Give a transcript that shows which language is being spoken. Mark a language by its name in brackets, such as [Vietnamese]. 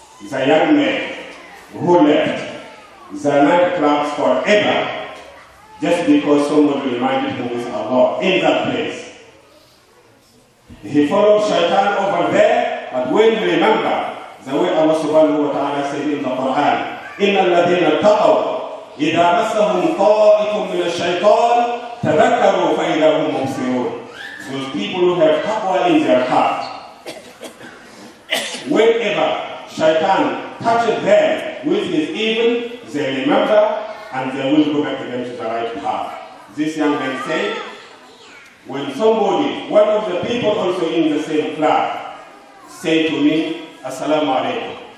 [English] The young man who left the nightclubs forever just because someone reminded him with Allah in that place. He followed shaitan over there, but when he remembered the way Allah subhanahu wa ta'ala said in the Quran, [Arabic] إن الذين اتقوا إذا مسهم طائف من الشيطان تذكروا فإذا هم مبصرون. [English] Those people who have taqwa in their heart, whenever shaitan touches them with his evil, they remember and they will go back again to the right path. This young man said, when somebody, one of the people also in the same class, said to me, Assalamu alaikum.